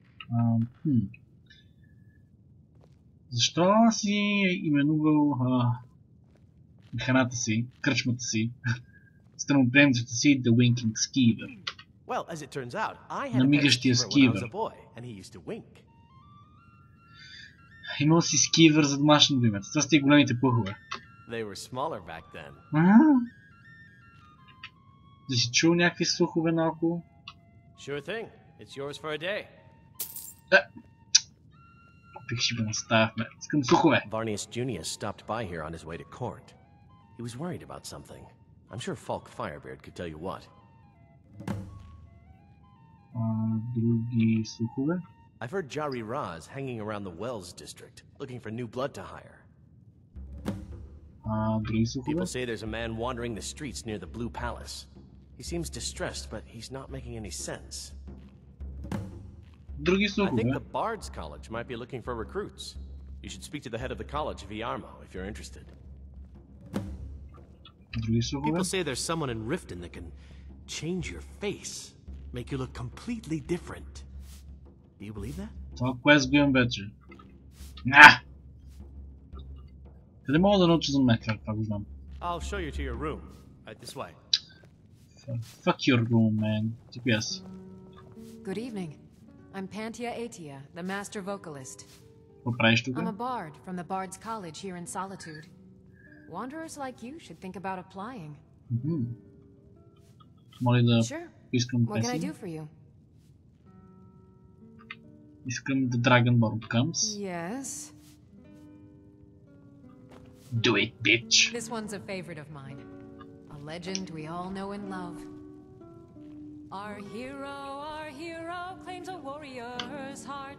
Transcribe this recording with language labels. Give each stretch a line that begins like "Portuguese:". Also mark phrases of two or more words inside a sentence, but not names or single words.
Bulgarian: Защо си именувал храната си, кръчмата си, страноприемцата си The Winking Skeever?
English: Well, as it turns out, I had a pet
Bulgarian: Намигащия
English: skeever when I was
Bulgarian: скивър.
English: a boy, and he used to wink.
Bulgarian: Имал си скивър за домашното име. Това са тия големите пухове.
English: They were smaller back then.
Bulgarian: Да си чул някакви слухове наоколо?
English: Sure thing. It's yours for a day.
Bulgarian: Пик ще го наставяхме. Искам слухове.
English: Varnius Junius stopped by here on his way to court. He was worried about something. I'm sure Falk Firebeard could tell you what.
Bulgarian: Други слухове?
English: I've heard Jari Raz hanging around the Wells district, looking for new blood to hire.
Bulgarian: Други слухове?
English: People say there's a man wandering the streets near the Blue Palace. He seems distressed, but he's not making any sense.
Bulgarian: Други
English: I
Bulgarian: слухове?
English: think the Bard's College might be looking for recruits. You should speak to the head of the college, Viarmo, if you're interested.
Bulgarian: Други слухове?
English: People say there's someone in Riften that can change your face, make you look completely different. Do you believe that?
Bulgarian: Това квест го имам вече. Къде мога да науча за мен? Това го знам.
English: I'll show you to your room. Right this way. Fuck your room, man. TPS. Good evening. I'm Pantia Atia, the master vocalist.
Bulgarian: Какво правиш тук?
English: I'm a bard from the Bard's College here in Solitude. Wanderers like you should think about applying.
Bulgarian: Моля да
English: Sure.
Bulgarian: искам
English: What can I do
Bulgarian: песен.
English: for you?
Bulgarian: Искам The Dragonborn Comes.
English: Yes. Do it, bitch. This one's a favorite of mine. A legend we all know and love. Our hero claims a warrior's heart.